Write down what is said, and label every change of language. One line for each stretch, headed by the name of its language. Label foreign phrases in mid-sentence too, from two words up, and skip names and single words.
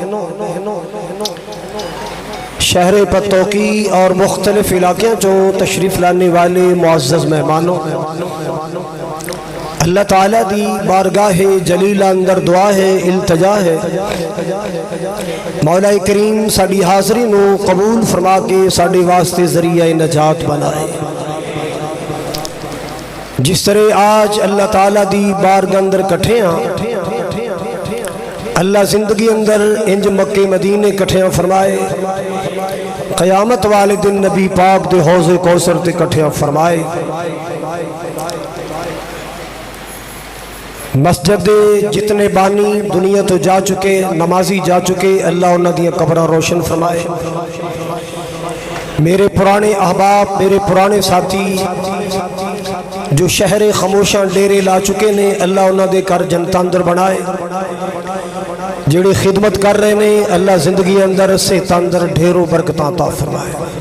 Punjabi: شہر پتوکی اور مختلف علاقوں جو تشریف لانے والے معزز مہمانوں، اللہ تعالیٰ دی بارگاہ جلیلہ اندر دعا ہے، التجا ہے، مولا کریم ساڑی حاضری نو قبول فرما کے ساڑے واسطے ذریعہ نجات بنائے۔ جس طرح آج اللہ تعالیٰ دی بارگاہ اندر کٹھیاں، اللہ زندگی اندر انج مکہ مدینے کٹھیاں فرمائے، قیامت والے دن نبی پاک دے حوض کوثر تے کٹھیاں فرمائے، مسجد جتنے بانی دنیا تو جا چکے، نمازی جا چکے، اللہ انہاں دیاں قبراں روشن فرمائے۔ میرے پرانے احباب، میرے پرانے ساتھی جو شہر خاموشاں ڈیرے لا چکے نے، اللہ انہاں دے کر جنت اندر بنائے۔ جڑے خدمت کر رہے نے، اللہ زندگی اندر صحت اندر ڈھیروں برکتاں عطا فرمائے۔